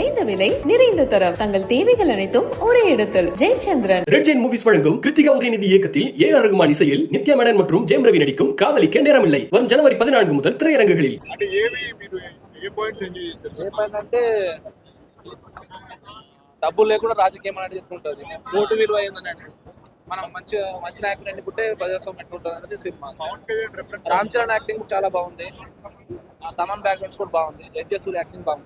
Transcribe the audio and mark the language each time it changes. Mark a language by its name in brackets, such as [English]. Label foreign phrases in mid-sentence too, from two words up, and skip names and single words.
[Tamil] குறைந்த விலை நிறைந்த தரம் தங்கள் தேவைகள் அனைத்தும் ஒரே இடத்தில். ஜெயச்சந்திரன். ரெட் ஜெயின் மூவிஸ் வழங்கும் கிருத்திகா உதயநிதி இயக்கத்தில் A.R. ரகுமான் இசையில் நித்யா மேனன் மற்றும் ஜெயம் ரவி நடிக்கும் காதலிக்க நேரமில்லை வரும் ஜனவரி 14 முதல் திரையரங்குகளில். [Telugu] అంటే డబ్బులు లేకుండా రాజకీయం అనేది ఎట్లుంటుంది, ఓటు విలువ ఏందని మనం మంచి నాయకులు ఎన్నుకుంటే ప్రజాస్వామ్యం ఎట్లుంటుంది అనేది సినిమా. రామ్ చరణ్ యాక్టింగ్ చాలా బాగుంది, తమన్ బ్యాక్గ్రౌండ్స్ కూడా బాగుంది, ఎస్జే సూర్య యాక్టింగ్ బాగుంది.